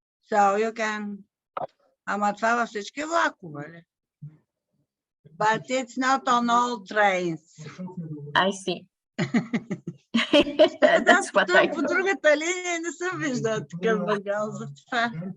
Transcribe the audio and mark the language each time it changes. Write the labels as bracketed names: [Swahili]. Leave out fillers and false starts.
[English] So you can, [Bulgarian] ама това във всички влакове ли? [English] But it's not on all trains. I see. That's what I [Bulgarian] По другата линия не съм виждала такъв вагон за това.